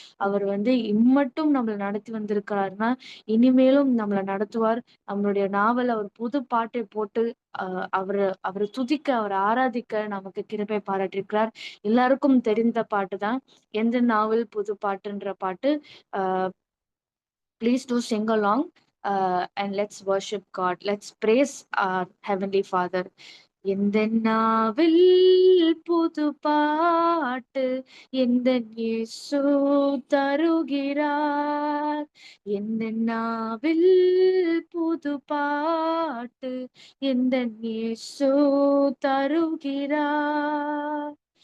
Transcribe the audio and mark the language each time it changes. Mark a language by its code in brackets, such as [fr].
[ta] அவர் வந்து இம்மட்டும் நம்மளை நடத்தி வந்திருக்கிறாருன்னா இனிமேலும் நம்மளை நடத்துவார். நம்மளுடைய நாவல் அவர் புது பாட்டை போட்டு அவரை துதிக்க, அவரை ஆராதிக்க நமக்கு கிருபை பாராட்டியிருக்கிறார். எல்லாருக்கும் தெரிந்த பாட்டு தான் எந்த நாவல் புது பாட்டுன்ற பாட்டு. [en] Please do sing along and let's worship God. Let's praise our Heavenly Father. [ta] எந்த நாவில் புது பாட்டு எந்த இயேசு தருகிறார். எந்த நாவில் புது பாட்டு எந்த இயேசு தருகிறார்.